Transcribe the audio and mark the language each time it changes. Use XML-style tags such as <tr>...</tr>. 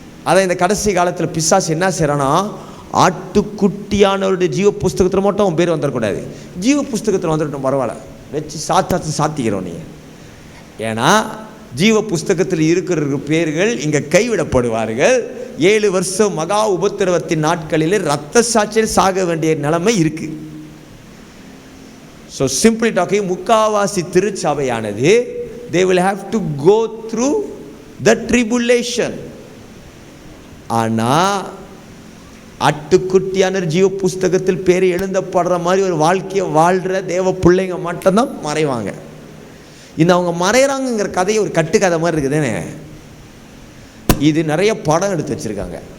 <ta>அதை இந்த கடைசி காலத்தில் பிசாசு என்ன செய்கிறான்னா, ஆட்டுக்குட்டியானவருடைய ஜீவ புஸ்தகத்தில் மட்டும் அவன் பேர் வந்துடக்கூடாது. ஜீவ புஸ்தகத்தில் வந்துட்டோம் பரவாயில்ல, வச்சு சாத்திக்கிறோம் நீ. ஏன்னா ஜீவ புஸ்தகத்தில் இருக்கிற பேர்கள் இங்கே கைவிடப்படுவார்கள். 7 வருஷம் மகா உபத்திரவத்தின் நாட்களில் இரத்த சாட்சியில் சாக வேண்டிய நிலைமை இருக்கு.</ta> <en>so simply talking,</en> <ta>முக்காவாசி திருச்சபையானது</ta> <en>they will have to go through the tribulation.</en> <ta>ஆனால் ஆட்டுக்குட்டியான ஜீவ புஸ்தகத்தில் பேர் எழுதப்படுற மாதிரி ஒரு வாழ்க்கையை வாழ்கிற தேவ பிள்ளைங்க மட்டும்தான் மறைவாங்க. இந்த அவங்க மறைகிறாங்கிற கதையை ஒரு கட்டுக்கதை மாதிரி இருக்குதுன்னு. இது நிறைய படம் எடுத்து வச்சுருக்காங்க.</ta>